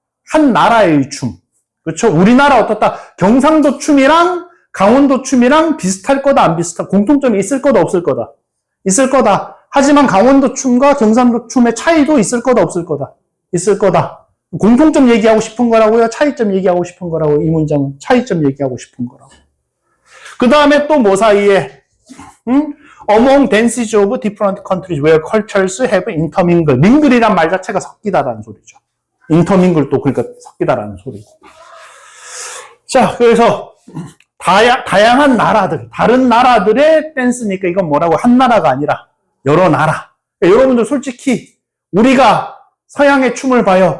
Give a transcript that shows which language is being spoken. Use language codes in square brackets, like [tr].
[ko] 한 나라의 춤. 그렇죠? 우리나라 어떻다? 경상도 춤이랑 강원도 춤이랑 비슷할 거다, 안 비슷할, 공통점이 있을 거다, 없을 거다? 있을 거다. 하지만 강원도 춤과 경상도 춤의 차이도 있을 거다, 없을 거다? 있을 거다. 공통점 얘기하고 싶은 거라고요? 차이점 얘기하고 싶은 거라고요? 이 문장은 차이점 얘기하고 싶은 거라고. 그 다음에 또 뭐 사이에? [en] Among dances of different countries where cultures have intermingled. [ko] 밍글이란 말 자체가 섞이다라는 소리죠. intermingle도 그러니까 섞이다라는 소리고. 자, 그래서 다양한 나라들, 다른 나라들의 댄스니까 이건 뭐라고? 한 나라가 아니라 여러 나라. 그러니까 여러분들 솔직히 우리가 서양의 춤을 봐요.